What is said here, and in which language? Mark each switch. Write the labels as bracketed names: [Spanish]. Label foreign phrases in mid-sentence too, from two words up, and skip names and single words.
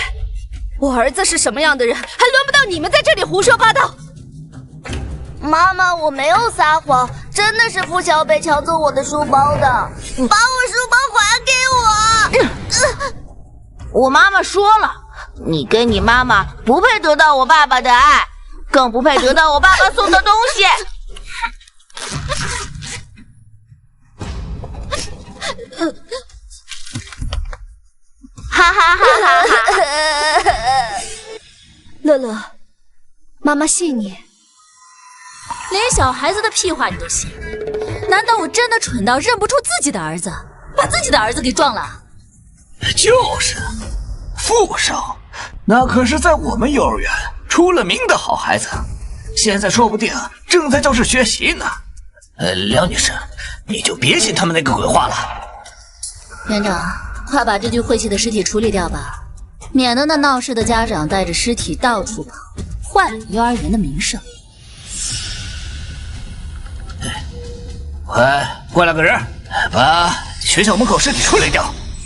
[Chinese] 我兒子是什麼樣的人，還輪不到你們在這裡胡說八道。媽媽，我沒有撒謊，真的是付小北搶走我的書包的，把我書包還給我。我媽媽說了，你跟你媽媽不配得到我爸爸的愛，更不配得到我爸爸送的東西。哈哈哈哈哈！樂樂，媽媽信你。連小孩子的屁話你都信？難道我真的蠢到認不出自己的兒子，把自己的兒子給撞了？就是，傅少，那可是在我們幼兒園出了名的好孩子，現在說不定正在教室學習呢。梁女士，你就別信他們那個鬼話了。園長，快把這具晦氣的屍體處理掉吧，免得那鬧事的家長帶着屍體到處跑，壞了幼兒園的名聲。快過來個人，把學校門口屍體處理掉。